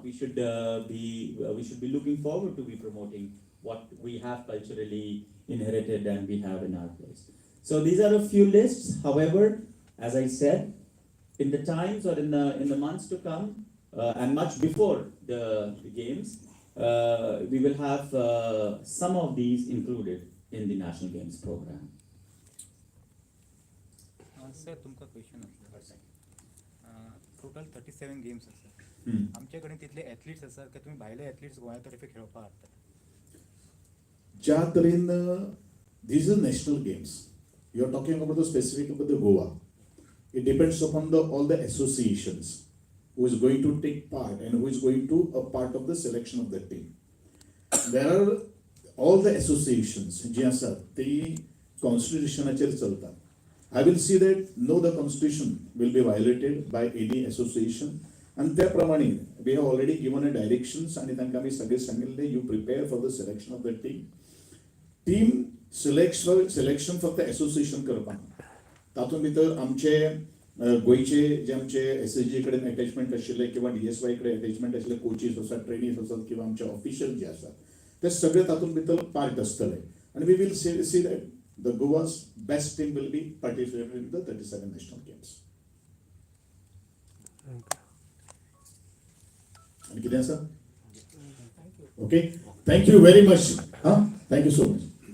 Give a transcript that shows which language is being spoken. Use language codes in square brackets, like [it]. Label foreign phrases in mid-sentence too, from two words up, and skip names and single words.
[en] We should be looking forward to be promoting what we have culturally inherited and we have in our place. So these are a few lists. However, as I said, in the times or in the months to come, and much before the games, we will have some of these included in the National Games program. [kok] सर तुमका [en] question total 37 games [kok] आसात Hmm. आमचे कडेन तितले एथलीट्स आसात की तुमी भायले एथलीट्स गोंया तर्फे खेळपाक हाडटात ज्या तरेन [en] these are national games. You are talking about the specific about the Goa. It depends upon all the associations who is going to take part and who is going to a part of the selection of the team. There are all the associations [kok] जे आसात ते constitutionाचेर चलतात. [en] I will see that no, the constitution will be violated by any association, and [kok] त्या प्रमाणे [en] we have already given a directions [kok] आणि तांकां आमी सगळे सांगिल्ले [en] you prepare for the selection of the team. Team selection [kok] फक्त association करपाक तातूंत भितर आमचे गोंयचे जे आमचे SSG कडेन अटॅचमेंट आशिल्ले किंवा DSY कडेन अटॅचमेंट आशिल्ले कोचीस आसात, ट्रेनीज आसात किंवा आमचे ऑफिशियल जे आसात ते सगळे तातूंत भितर पार्ट आसतले आणि [en] we will see that the Goa's best team will be participating in the 37 national games. [kok] आणि कितें आसा? [en] Okay, thank you very much. Thank you so much.